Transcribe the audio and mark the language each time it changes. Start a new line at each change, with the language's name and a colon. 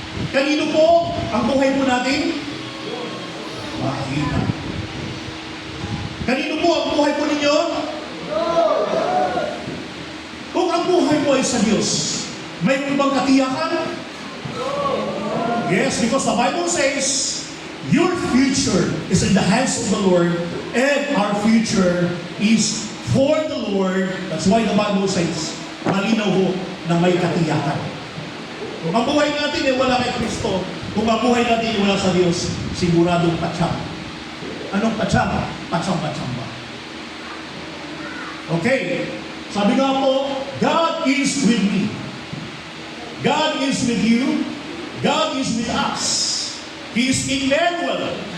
Filipino: Kanino po ang buhay po natin? Mahina. Kanino po ang buhay po ninyo? Kung ang buhay mo ay sa Diyos, may ibang katiyakan?
English: Yes, because the Bible says, your future is in the hands of the Lord, and our future is for the Lord. That's why the Bible says,
Filipino: malinaw ho na may katiyakan. Kung ang buhay natin ay wala kay Kristo, kung ang buhay natin ay wala sa Diyos, siguradong patsam. Anong patsam? Patsam-patsam ba?
English: Okay.
Filipino: Sabi nga po,
English: God is with me. God is with you. God is with us. He is Emmanuel.